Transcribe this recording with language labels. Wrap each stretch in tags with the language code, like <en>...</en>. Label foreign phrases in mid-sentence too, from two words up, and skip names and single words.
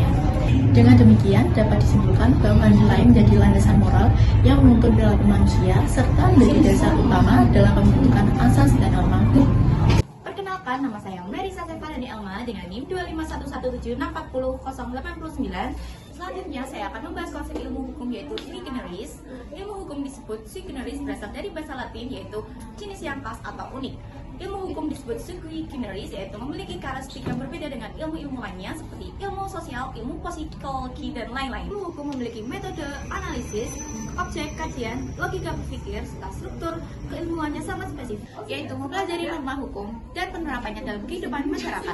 <id>Dengan demikian, dapat disimpulkan bahwa nilai menjadi landasan moral yang menuntun perilaku manusia serta menjadi dasar utama dalam pembentukan asas dan norma hukum. Perkenalkan, nama saya Marisa Stefani Elma dengan NIM 25117608089. Selanjutnya saya akan membahas konsep ilmu hukum yaitu</id> <la>sui generis.</la> <id>Ilmu hukum disebut</id> <la>sui generis</la> <id>berasal dari bahasa Latin yaitu jenis yang khas atau unik. Ilmu hukum disebut</id> <la>sui generis</la> <id>yaitu memiliki karakteristik yang berbeda dengan ilmu-ilmu lainnya seperti ilmu sosial, ilmu psikologi, dan lain-lain. Ilmu hukum memiliki metode analisis, objek kajian, logika berpikir, serta struktur keilmuannya sangat spesifik, yaitu mempelajari norma hukum dan penerapannya dalam kehidupan masyarakat.</id>